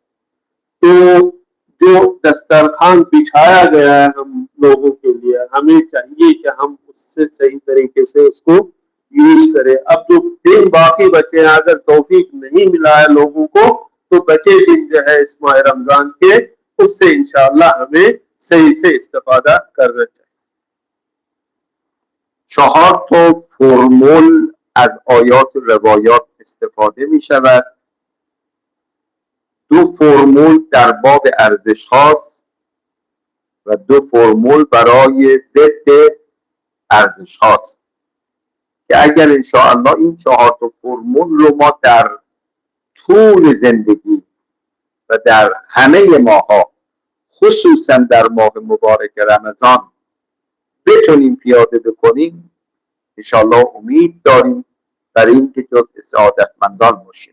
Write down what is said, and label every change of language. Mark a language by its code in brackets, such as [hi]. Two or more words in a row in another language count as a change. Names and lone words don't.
[ur] تو جو دسترخوان بچھایا گیا ہے ہم لوگوں کے لیے، ہمیں چاہیے کہ ہم اس سے صحیح طریقے سے اس کو یوز کریں. اب جو دن باقی بچے ہیں، اگر توفیق نہیں ملا ہے لوگوں کو، تو بچے دن جو ہے اس ماہ رمضان کے، اس سے انشاءاللہ ہمیں صحیح سے استفادہ کرنا چاہیے. [fa] 4 تا فرمول از آیات و روایات استفاده می شود. 2 فرمول در باب ارزش هاست و 2 فرمول برای ضد ارزش هاست که اگر انشاءالله این 4 تا فرمول رو ما در طول زندگی و در همه ماها، خصوصا در ماه مبارک رمضان بتونیم پیاده بکنیم، انشاءالله امید داریم برای اینکه جزء سعادتمندان باشیم.